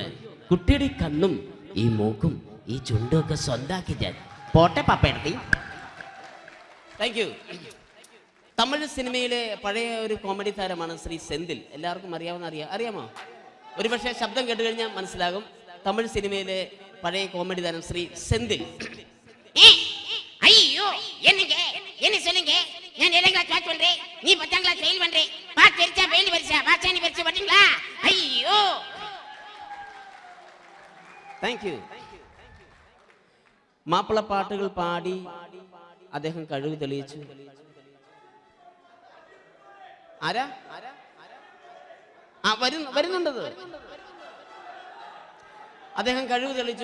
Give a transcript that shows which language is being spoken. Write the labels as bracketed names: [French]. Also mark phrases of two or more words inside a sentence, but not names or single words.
[Malayalam] കുട്ടിയുടെ ഈ കണ്ണും ഈ മൂക്കും ഈ ചുണ്ടും ഒക്കെ സ്വന്താക്കി ഞാൻ. പോട്ടെ പാപ്പയെടുത്തി. [English] thank you. [Malayalam] തമിഴ് സിനിമയിലെ പഴയ ഒരു കോമഡി താരമാണ് ശ്രീ സെന്തിൽ. എല്ലാവർക്കും അറിയാമോ? ഒരുപക്ഷെ ശബ്ദം കേട്ട് കഴിഞ്ഞാൽ മനസ്സിലാകും. തമിഴ് സിനിമയിലെ പഴയ കോമഡി താരം ശ്രീ സെന്തിൽ. [Tamil] ஐயோ என்ன சொல்லுங்க நான் 7th [English] class pass [Tamil] பண்றேன் நீ 10th [English] class fail [Tamil] பண்றே பாஸ் தெரிஞ்சா ஃபெயில் வரிசா பாஸ் நீ வரிசா பாத்தீங்களா ஐயோ [English] thank you. [Malayalam] മാപ്പിളപ്പാട്ടുകൾ പാടി അദ്ദേഹം കഴിവ് തെളിയിച്ചു. ആരാ വരുന്നുണ്ടത്? അദ്ദേഹം കഴിവ് തെളിയിച്ചു.